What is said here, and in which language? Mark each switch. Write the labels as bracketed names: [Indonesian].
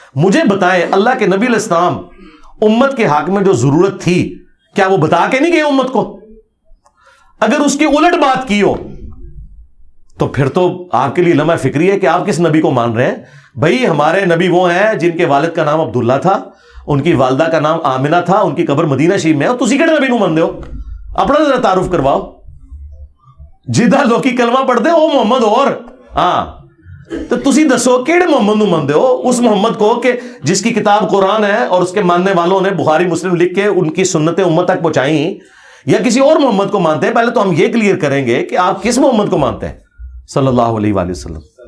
[Urdu] مجھے بتائیں, اللہ کے نبی علیہ السلام امت کے حق میں جو ضرورت تھی کیا وہ بتا کے نہیں گئے امت کو؟ اگر اس کی الٹ بات کی ہو تو پھر تو آپ کے لیے لمحہ فکری ہے کہ آپ کس نبی کو مان رہے ہیں. بھائی ہمارے نبی وہ ہیں جن کے والد کا نام عبداللہ تھا, ان کی والدہ کا نام آمنہ تھا, ان کی قبر مدینہ شریف میں ہے. [Punjabi] تسی کہڑے نبی نو مانتے ہو؟ اپنا ذرا تعارف کرواؤ. جدھا لوکی کلمہ پڑھتے ہو محمد اور ہاں, تو تسی دسو کیڑے محمد نو مانتے ہو؟ [Urdu] اس محمد کو کہ جس کی کتاب قرآن ہے اور اس کے ماننے والوں نے بخاری مسلم لکھ کے ان کی سنتیں امت تک پہنچائیں, یا کسی اور محمد کو مانتے ہیں؟ پہلے تو ہم یہ کلیئر کریں گے کہ آپ کس محمد کو مانتے ہیں صلی اللہ علیہ وآلہ وسلم.